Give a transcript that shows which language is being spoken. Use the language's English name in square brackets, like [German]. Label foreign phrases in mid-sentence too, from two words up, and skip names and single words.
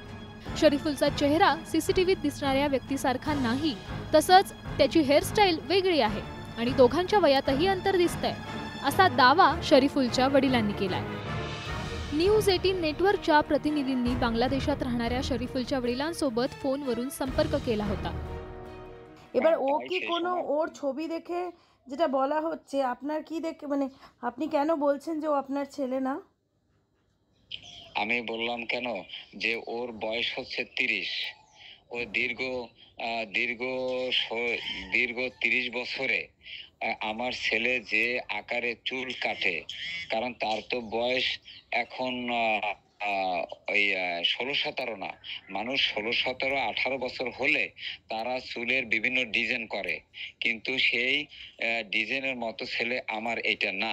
[Marathi] शरीफुलचा चेहरा सीसीटीव्हीत दिसणाऱ्या व्यक्तीसारखा नाही, तसंच त्याची हेअरस्टाईल वेगळी आहे आणि दोघांच्या वयातही अंतर दिसतंय असा दावा शरीफुलच्या वडिलांनी केलाय। न्यूज 18 नेटवर्कच्या प्रतिनिधींनी बांगलादेशात राहणाऱ्या शरीफुलच्या वडिलांसोबत फोनवरून संपर्क केला होता। [Bangla] এবার ও কি কোনো ওর ছবি দেখে যেটা বলা হচ্ছে আপনার কি দেখে মানে আপনি কেন বলছেন যে ও আপনার ছেলে না? আমি বললাম কেন যে ওর বয়স হচ্ছে 30। ও দীর্ঘ 30 বছরে আমার ছেলে যে আকারে চুল কাটে, কারণ তার তো বয়স এখন 16-17 না, মানুষ 16-17-18 বছর হলে তারা চুলের বিভিন্ন ডিজাইন করে, কিন্তু সেই ডিজাইনের মতো ছেলে আমার এটা না।